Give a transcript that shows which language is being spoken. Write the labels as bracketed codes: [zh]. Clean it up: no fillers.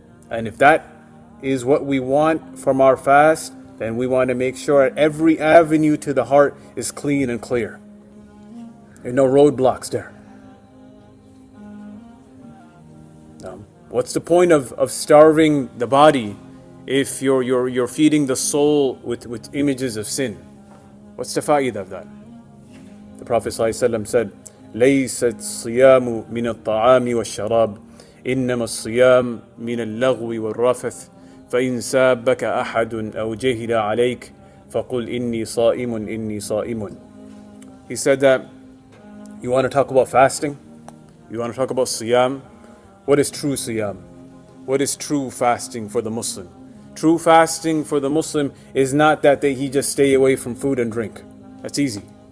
[en] And if that is what we want from our fast, then we want to make sure that every avenue to the heart is clean and clear. There are no roadblocks there. What's the point of starving the body if you're feeding the soul with images of sin? What's the fa'idah of that? [ar] The Prophet ﷺ said, لَيْسَتْ الصِّيَامُ مِنَ الطَّعَامِ وَالشَّرَابِ إِنَّمَا الصِّيَامُ مِنَ اللَّغْوِ وَالرَّفَثِ فَإِنْ سَابَكَ أَحَدٌ أَوْ جَهِلَ عَلَيْكَ فَقُلْ إِنِّي صَائِمٌ إِنِّي صَائِمٌ. [en] He said that you want to talk about fasting? You want to talk about siyam? What is true siyam? What is true fasting for the Muslim? True fasting for the Muslim is not that he just stay away from food and drink. That's easy.